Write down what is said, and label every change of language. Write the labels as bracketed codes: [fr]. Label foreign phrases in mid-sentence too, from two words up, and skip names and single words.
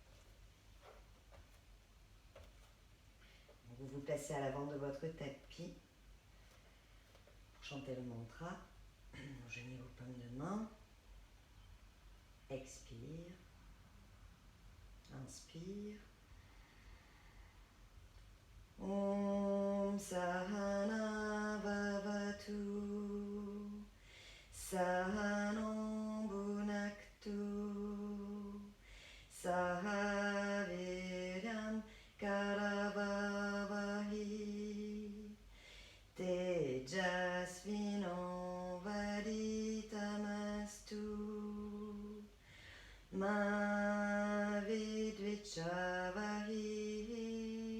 [fr] Donc vous vous placez à l'avant de votre tapis pour chanter le mantra. Joignez vos paumes de main, expire, inspire. [sa] ॐ सहना भवतु सहनो भुनक्तु सहवीर्यं करवावहै तेजस्विनो वदितमस्तु मा विद्विचावहै.